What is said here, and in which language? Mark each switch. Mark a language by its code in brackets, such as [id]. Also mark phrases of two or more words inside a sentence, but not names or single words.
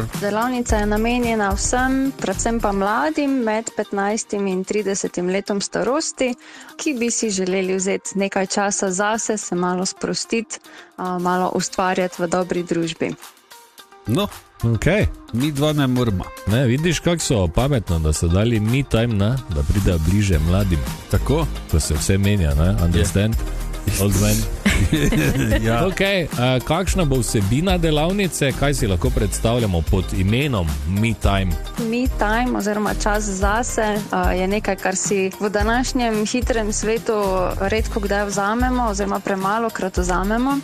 [sl] Delavnica je namenjena vsem, predvsem pa mladim med 15 in 30 letom starosti, ki bi si želeli vzeti nekaj časa zase, se malo sprostiti, malo ustvarjati v dobri družbi. No, okay. Mi dva ne moramo. Ne, vidiš, kako so pametno, da so dali me time, da pridejo bliže mladim. Tako? Ko se vse menja, ne? [en] Understand? Old man. [sl] Ja. Okay, kakšna bo vsebina delavnice, kaj si lahko predstavljamo pod imenom Me Time? Me Time oziroma čas zase je nekaj, kar si v današnjem hitrem svetu redko kdaj vzamemo oziroma premalokrat vzamemo.